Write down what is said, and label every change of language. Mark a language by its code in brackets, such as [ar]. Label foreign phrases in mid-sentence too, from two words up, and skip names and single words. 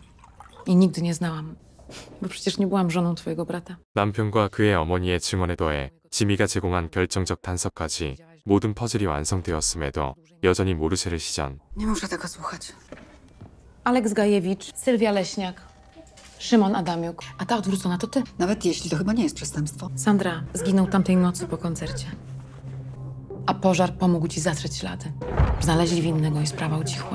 [pl] I nigdy nie znałam. Bo przecież nie byłam żoną twojego brata. [ko] 남편과 그의 어머니의 증언에 더해 지미가 제공한 결정적 단서까지 모든 퍼즐이 완성되었음에도 여전히 모르쇠를 시전. [pl] Nie muszę tego słuchać. Aleks Gajewicz, Sylwia Leśniak, Szymon Adamiuk. A ta odwrócona to ty. Nawet jeśli to chyba nie jest przestępstwo. Sandra zginął tamtej nocy po koncercie. A pożar pomógł ci zatrzeć ślady. Znaleźli winnego i sprawa ucichła.